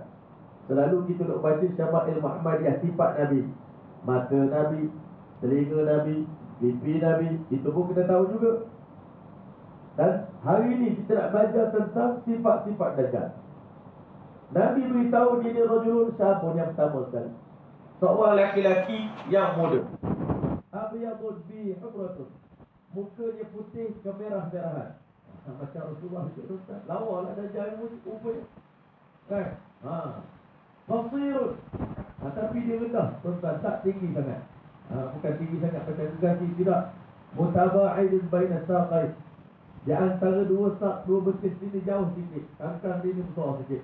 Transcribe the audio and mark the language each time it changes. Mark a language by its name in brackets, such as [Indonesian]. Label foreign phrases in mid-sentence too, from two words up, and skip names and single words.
[Malay] Selalu kita nak baca Syama'il Muhammadiyah, sifat Nabi, mata Nabi, telinga Nabi, pipi Nabi, itu pun kita tahu juga. Dan hari ini kita nak belajar tentang sifat-sifat Dajjal. Nabi beritahu dia [Arabic] rajulun syabun, [Malay] yang pertama sekali, seorang laki-laki yang muda, [Arabic] abyadun bi humratun, [Malay] mukanya putih kemerah-merahan. Macam Rasulullah itu, Ustaz. Lawa lah Dajjal rupanya, kan? Qasirun, tapi dia rendah, tuan-tuan, tak tinggi sangat. Bukan tinggi sangat macam gergaji, tidak. [Arabic] Mutaba'idun baina saqai, [Malay] di antara dua sak, dua betis ini jauh sikit, kangkang ini besar sikit.